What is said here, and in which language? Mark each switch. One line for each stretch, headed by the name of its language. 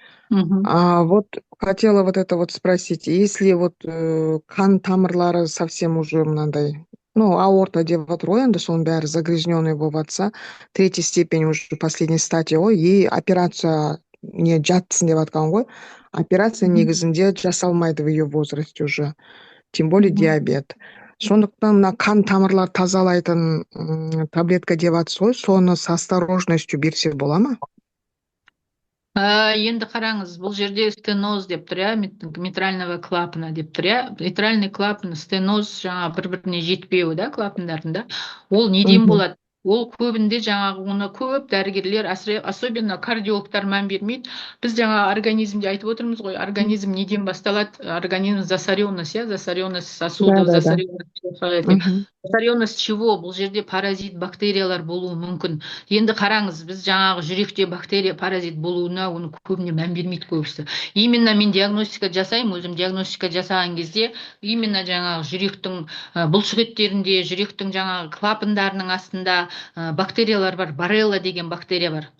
Russian: Вот хотела вот это вот спросить, если вот
Kazakh: қан тамырлары
Russian: совсем уже мынандай, ну, аорта
Kazakh: деп жатыр ғой, енді соның бәрі
Russian: загрязненный
Kazakh: болып жатса,
Russian: 3 степень уже последний стадия ғой, и операция не жатсын
Kazakh: деп жатқан ғой.
Russian: Операция
Kazakh: негізінде жасалмайды
Russian: в ее возрасте уже, тем более диабет.
Kazakh: Сондықтан мына қан тамырлар тазалайтын таблетка деп жатсыз ғой, соны
Russian: с осторожностью
Kazakh: берсе бола ма? Енді қараңыз, бұл жерде стеноз деп тұр, иә,
Russian: митрального клапана
Kazakh: деп тұр, иә. Митральный клапан, стеноз жаңа бір-біріне жетпеуі, да, клапандарында. Ол неден болады? Ол көбінде жаңағы оны көп дәрігерлер, особенно кардиологтар мән бермейді. Біз жаңа организмде айтып отырмыз ғой, организм неден басталады?
Russian: Организм засоренность, иә, засоренность сосудов, засоренность чего?
Kazakh: Бұл жерде паразит, бактериялар болуы мүмкін. Енді қараңыз, біз жаңағы жүректе бактерия, паразит болуына оны көбіне мән бермейді көбісі. Именно мен диагностика жасаймын, өзім диагностика жасаған кезде, именно жаңағы жүректің бұлшықеттерінде, жүректің жаңағы клапандарының астында бактериялар бар, барелла деген бактерия бар.